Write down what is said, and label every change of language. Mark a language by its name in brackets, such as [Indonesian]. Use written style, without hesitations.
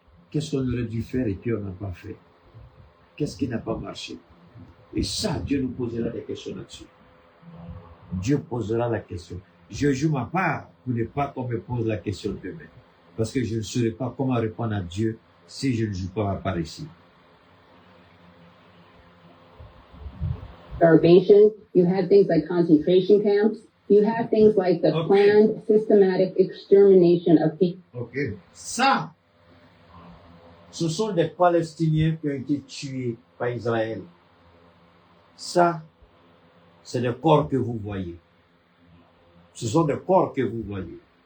[French] Qu'est-ce qu'on aurait dû faire et puis on n'a pas fait? Qu'est-ce qui n'a pas marché? Et ça, Dieu nous posera des questions là-dessus. Dieu posera la question. Je joue ma part pour ne pas qu'on me pose la question demain. Parce que je ne saurais pas comment répondre à Dieu si je ne joue pas ma part ici. [English] Starvation, you have things like concentration camps, you have things like the planned, systematic extermination of people. Ok. [French] Ça, ce sont des Palestiniens qui ont été tués par Israël. Ça, c'est des corps que vous voyez. Ce sont des corps que vous voyez.